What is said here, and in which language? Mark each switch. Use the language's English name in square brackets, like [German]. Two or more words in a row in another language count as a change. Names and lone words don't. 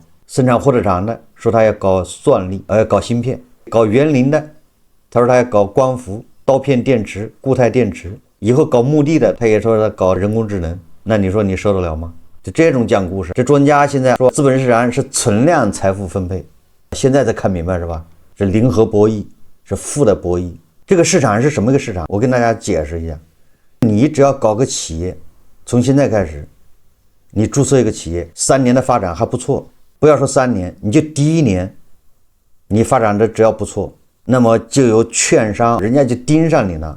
[Chinese] 生產火车廠的說他要搞算力，要搞芯片；搞園林的，他說他要搞光伏、刀片電池、固態電池。以後搞墓地的，他也说他搞人工智能。那你說你受得了嗎？就這種講故事，這專家現在說資本市場是存量財富分配，現在才看明白是吧？是零和博弈，是負的博弈。這個市場是什麼一個市場？我跟大家解釋一下。你只要搞個企業，從現在開始，你注冊一個企業，3年的發展還不錯，不要說3年，你就第1年，你發展的只要不錯，那麼就有券商，人家就盯上你了。